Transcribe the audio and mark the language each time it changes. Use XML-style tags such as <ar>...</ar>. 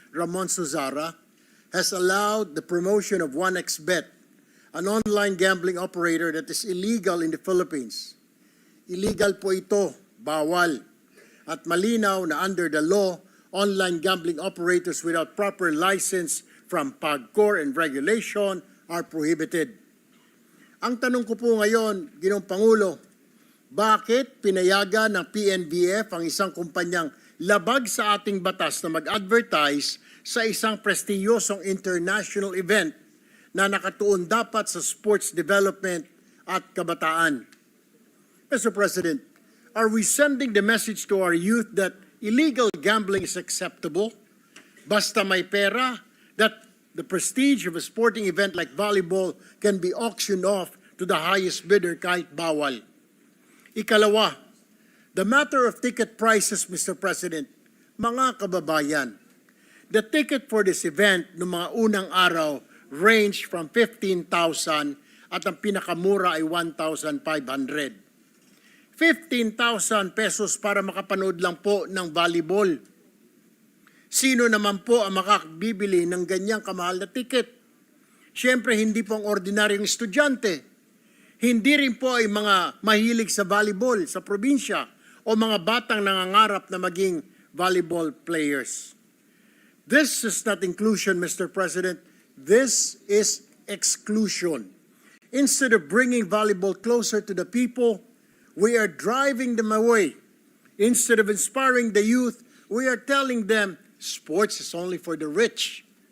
<en>Ramon Suzara, has allowed the promotion of 1xBet, an online gambling operator that is illegal in the Philippines.</en> <tl>Illegal po ito, bawal. At malinaw na</tl> <en>under the law, online gambling operators without proper license from PAGCOR and regulation are prohibited.</en> <tl>Ang tanong ko po ngayon, Ginoong Pangulo, bakit pinayagan ng PNBF ang isang kumpanyang labag sa ating batas na mag-advertise sa isang prestiyosong international event na nakatuon dapat sa sports development at kabataan?</tl> <en>Mr. President, are we sending the message to our youth that illegal gambling is acceptable?</en> <tl>Basta may pera,</tl> <en>that the prestige of a sporting event like volleyball can be auctioned off to the highest bidder</en> <tl>kahit bawal.</tl> <en>Ikalawa, the matter of ticket prices, Mr. President,</en> <tl>mga kababayan,</tl> <en>the ticket for this event</en> <tl>noong mga unang araw</tl> <en>range from 15,000</en> <tl>at ang pinakamura ay</tl> <en>1,500.</en> <tl>15,000 pesos para makapanood lang po ng volleyball. Sino naman po ang makakabibili ng ganyang kamahal na ticket? Siyempre, hindi po ang ordinaryong estudyante. Hindi rin po ay mga mahilig sa volleyball sa probinsya o mga batang nangangarap na maging volleyball players.</tl> <en>This is not inclusion, Mr. President. This is exclusion. Instead of bringing volleyball closer to the people, we are driving them away. Instead of inspiring the youth, we are telling them sports is only for the rich.</en>